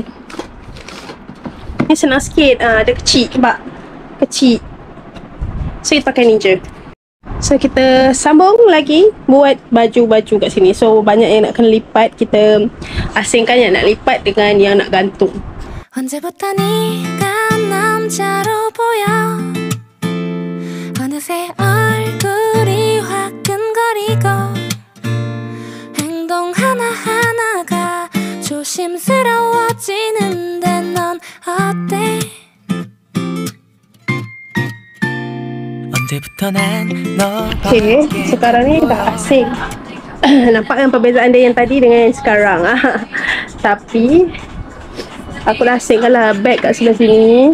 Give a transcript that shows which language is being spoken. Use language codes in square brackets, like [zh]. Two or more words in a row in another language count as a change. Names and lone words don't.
[ms] Ni senang sikit. Dia kecil. Sebab kecil. So kita pakai ni je. So kita sambung lagi buat baju-baju kat sini. So banyak yang nak kena lipat. Kita asingkan yang nak lipat dengan yang nak gantung. [ko] 언제부터 네가 남자로 보여 어느새 얼굴이 화끈거리고 행동 하나하나가 조심스러워지는데 넌 어때? [ms] Okay, sekarang ni dah asing. Nampak kan perbezaan dia yang tadi dengan yang sekarang. Tapi aku dah asingkan lah bag kat sebelah sini.